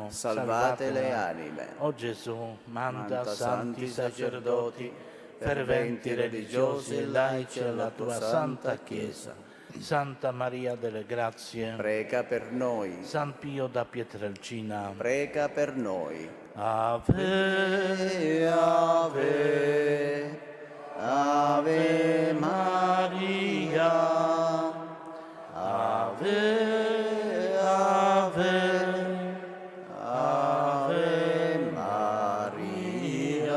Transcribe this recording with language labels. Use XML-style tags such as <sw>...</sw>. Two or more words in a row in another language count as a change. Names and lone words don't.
<it>Salvate le anime. O Gesù, manda santi sacerdoti, ferventi religiosi e laici alla tua santa Chiesa. Santa Maria delle Grazie, Prega per noi. San Pio da Pietrelcina, Prega per noi. Ave, Ave, Ave Maria, Ave, Ave, Ave Maria.</it>